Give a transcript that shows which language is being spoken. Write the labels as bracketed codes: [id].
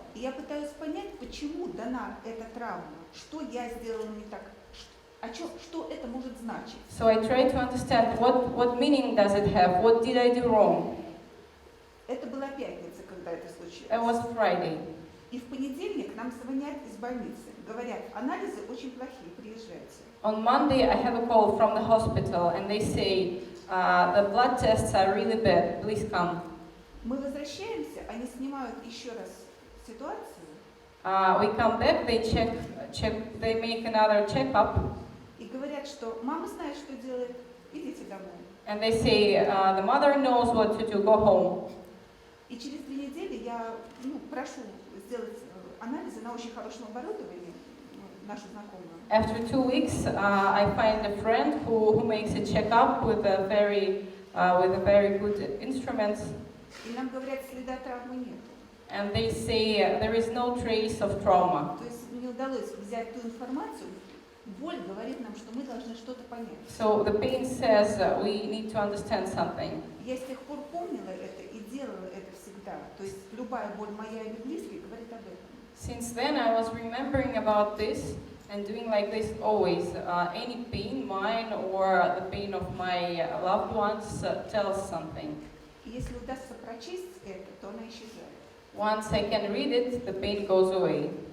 [ru] И я пытаюсь понять, почему дана эта травма, что я сделала не так, что это может значить. [en] So I try to understand what meaning does it have, what did I do wrong. [ru] Это была пятница, когда это случилось. [en] It was Friday. [ru] И в понедельник нам звонят из больницы, говорят, анализы очень плохие, приезжайте. [en] On Monday, I have a call from the hospital, and they say the blood tests are really bad. Please come. [ru] Мы возвращаемся, они снимают еще раз ситуацию. [en] We come back. They make another checkup, [ru] И говорят, что мама знает, что делает, идите домой. [en] and they say the mother knows what to do. Go home. [ru] И через 2 недели я прошу сделать анализы на очень хорошем оборудовании, нашу знакомую. [en] After 2 weeks, I find a friend who makes a checkup with a very good instruments, [ru] И нам говорят, следа травмы нету. [en] and they say there is no trace of trauma. [ru] То есть мне удалось взять ту информацию. Боль говорит нам, что мы должны что-то понять. [en] So the pain says we need to understand something. [ru] Я с тех пор помнила это и делала это всегда. То есть любая боль моя или близких говорит об этом. [en] Since then, I was remembering about this and doing like this always. Any pain, mine or the pain of my loved ones, tells something. [ru] И если удастся прочесть это, то она исчезает. [en] Once I can read it, the pain goes away.